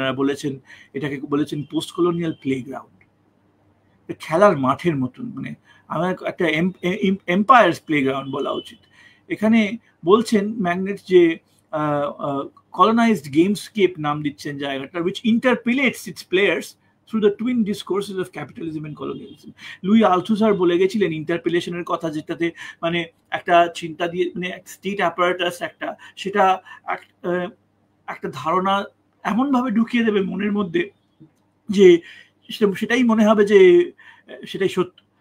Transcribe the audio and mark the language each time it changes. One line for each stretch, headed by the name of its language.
Bangla: এরা এটাকে বলেছেন পোস্ট কলোনিয়াল প্লেগ্রাউন্ড, খেলার মাঠের মতন, মানে আমার একটা এম্পায়ার্স প্লেগ্রাউন্ড বলা উচিত। এখানে বলছেন ম্যাগনেট যে
English: colonized gamescape
Bangla: নাম দিচ্ছেন জায়গাটা,
English: which interpellates its players through the twin discourses of capitalism and colonialism.
Bangla: Luis Althusser বলে গেছিলেন ইন্টারপেলেশনের কথা, যেটাতে মানে একটা চিন্তা দিয়ে, মানে স্টেট অ্যাপারেটাস সেটা একটা ধারণা এমন ভাবে ঢুকিয়ে দেবে মনের মধ্যে যে সেটাই মনে হবে যে সেটাই সত্য।